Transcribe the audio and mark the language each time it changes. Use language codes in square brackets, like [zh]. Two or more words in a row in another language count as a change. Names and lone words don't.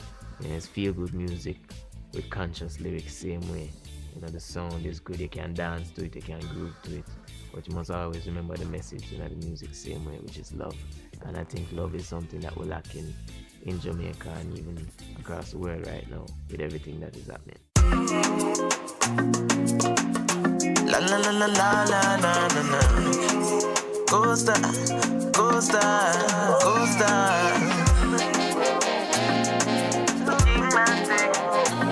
[en] You know, it's feel-good music with conscious lyrics, same way. You know, the sound is good, you can dance to it, you can groove to it. But you must always remember the message, you know, the music same way, which is love. And I think love is something that we're lacking in Jamaica and even across the world right now with everything that is happening. La la la la la la la la la. Costa, Costa, Costa.